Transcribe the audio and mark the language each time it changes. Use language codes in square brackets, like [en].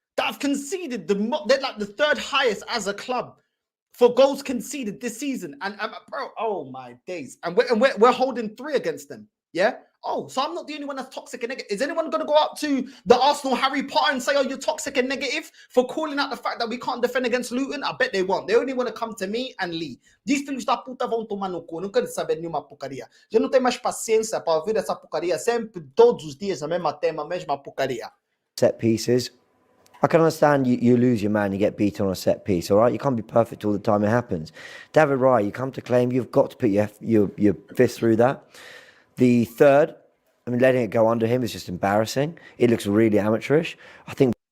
[en] that have conceded they're like the third highest as a club for goals conceded this season. And bro, oh my days. And we're holding 3 against them. Yeah. Oh, so I'm not the only one that's toxic and negative. Is anyone going to go up to the Arsenal Harry Potter and say, oh, you're toxic and negative for calling out the fact that we can't defend against Luton? I bet they won't. They only want to come to me and Lee. These [pt] filhos da puta vão tomar no cu. Não quero saber nenhuma porcaria. Eu não tenho mais paciência para ouvir essa porcaria. Sempre, todos os dias, a mesma tema, a mesma porcaria. [en] Set pieces. I can understand you lose your man, you get beaten on a set piece, all right? You can't be perfect all the time, it happens. David Raya, you come to claim, you've got to put your fist through that. The third, I mean, letting it go under him is just embarrassing. It looks really amateurish. I think.